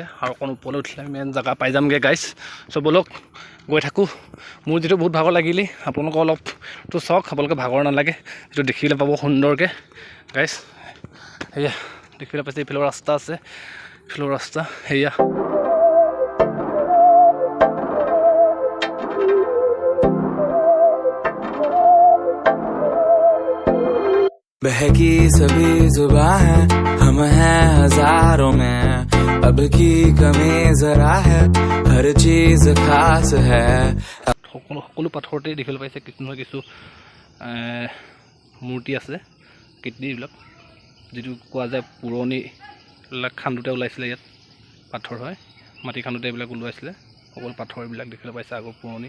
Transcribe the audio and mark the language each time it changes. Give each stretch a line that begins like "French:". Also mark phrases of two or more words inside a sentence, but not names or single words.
Assamese: আৰু অকণ ওপৰলৈ উঠিলে আমি মেইন জেগা পাই যামগৈ গাইছ। চ' ব'লক গৈ থাকোঁ। মোৰ যিটো বহুত ভাগৰ লাগিলে, আপোনালোকৰ অলপতো চাওক, আপোনালোকে ভাগৰ নালাগে, যিটো দেখিবলৈ পাব সুন্দৰকৈ গাইছ। সেয়া দেখিবলৈ পাইছে, এইফালৰ ৰাস্তা আছে, এইফালৰ ৰাস্তা সেয়া।
Hindi: बहकी सभी जुबां है, हम हैं हजारों में, अब की कमी जरा है, हर चीज खास है।
Assamese: সকলো পাথৰতে দেখিবলৈ পাইছে কিছু নহয় কিছু মূৰ্তি আছে, কীৰ্তিবিলাক, যিটো কোৱা যায় পুৰণি এইবিলাক খান্দোতে ওলাইছিলে। ইয়াত পাথৰ হয়, মাটি খান্দোতে এইবিলাক ওলাইছিলে। সকলো পাথৰ এইবিলাক দেখিবলৈ পাইছে আগৰ পুৰণি।